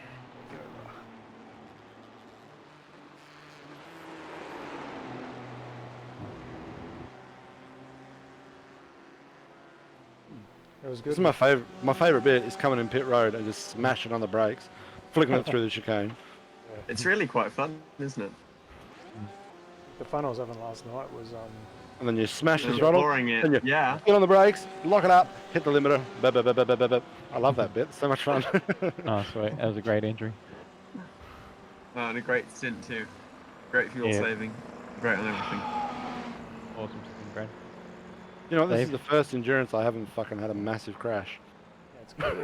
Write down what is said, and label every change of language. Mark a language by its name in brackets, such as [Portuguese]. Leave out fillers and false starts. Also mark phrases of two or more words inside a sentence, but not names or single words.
[English] It was good. This is my favorite. My favorite bit is coming in pit road and just smashing on the brakes, flicking it through the chicane. Yeah. It's really quite fun, isn't it? The fun I was having last night was And then you smash the throttle. Boring it. And you Yeah. get on the brakes, lock it up, hit the limiter. Bip, bip, bip, bip, bip, bip. I love that bit. So much fun. Oh, sweet. That was a great entry. Oh, and a great stint too. Great fuel saving. Great on everything. Awesome stint, Brad. You know, this Dave? is the first endurance I haven't fucking had a massive crash. yeah, it's good.